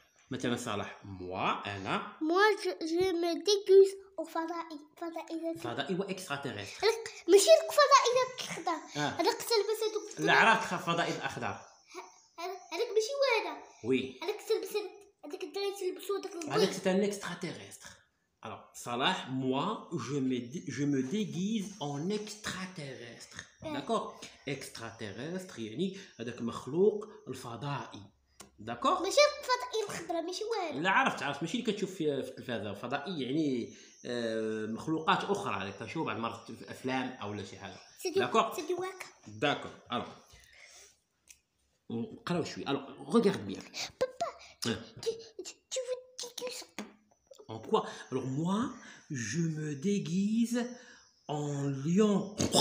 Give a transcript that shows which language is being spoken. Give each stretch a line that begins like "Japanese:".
Arabic: مثلا صالح, moi, أنا.
French: Moi, je me déguise au فضائي.
Arabic: فضائي وإكستراتيريستر. ماشي الفضائي الأخضر. هذاك تلبس هذوك. لا عرفت الفضائي الأخضر. هذاك ماشي هو هذا.
French: وي.
Arabic: هذاك تلبس هذاك الدراري تلبسوا هذاك البيض.
French: هذاك c'est un extraterrestre. Alors, Salah, moi, je me déguise en extraterrestre. D'accord?
Arabic: Extraterrestre, يعني هذاك مخلوق الفضائي.
French: داكوغ؟
Arabic: ماشي الفضائي الخضراء ماشي والو. لا عرفت ماشي اللي كتشوف في التلفازه، الفضائي يعني مخلوقات اخرى اللي كتشوف بعض المرات في افلام او لا شي حاجه.
French: داكوغ؟ سي دو واكا.
Arabic: داكوغ. الوغ نقراو شويه.
French: الوغ regarde bien. Papa, tu veux déguiser en quoi? Alors moi, je me déguise en lion.